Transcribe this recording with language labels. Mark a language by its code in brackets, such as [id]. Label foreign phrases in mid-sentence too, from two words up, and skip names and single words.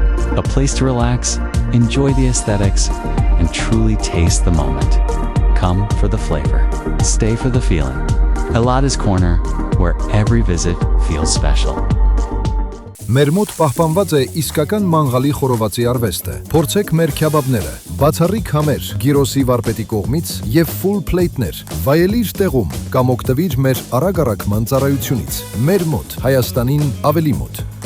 [en] A place to relax, enjoy the aesthetics, and truly taste the moment. Come for the flavor, stay for the feeling. Elada's Corner, where every visit feels special. [hy] Մեր մոտ պահպանված է իսկական մանղալի խորովածի արվեստը։ Փորձեք մեր քյաբաբները, բացառիկ համեր, գիրոսի վարպետի կողմից եւ [en] full plate- [hy] ներ։ Վայելիր տեղում կամ օգտվիր մեր արագ-առաքման ծառայությունից։ Մեր մոտ, Հայաստանին ավելի մոտ։